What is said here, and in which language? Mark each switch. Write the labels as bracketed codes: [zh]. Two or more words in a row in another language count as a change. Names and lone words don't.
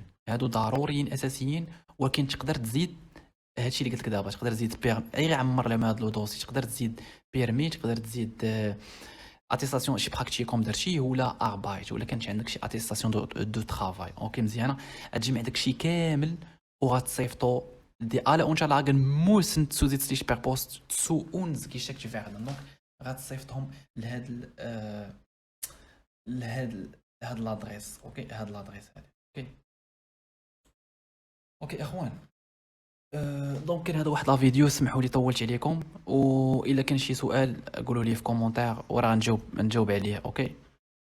[ar] هادو ضروريين اساسيين ولكن تقدر تزيد هادشي اللي قلت لك دابا. تقدر تزيد غير عمر لما هاد [fr] le dossier [ar] تقدر تزيد بيرمي تقدر تزيد اتيستاسيون شي براكتيكوم درتي ولا اربايت ولا كانت عندك شي [fr] attestation de travail [ar] اوكي مزيانه. غتجمع داكشي كامل وغتصيفطو دي [de] alle Unterlagen müssen zusätzlich per Post zu uns geschickt werden. [ar] دونك غتصيفطهم لهاد لادريس اوكي. هاد لادريس هادي اوكي. اوكي اخوان دونك كان هذا واحد [fr] la vidéo. [ar] سمحوا لي طولت عليكم والا كان شي سؤال قولوا لي في كومونتير وراه نجاوب عليه اوكي.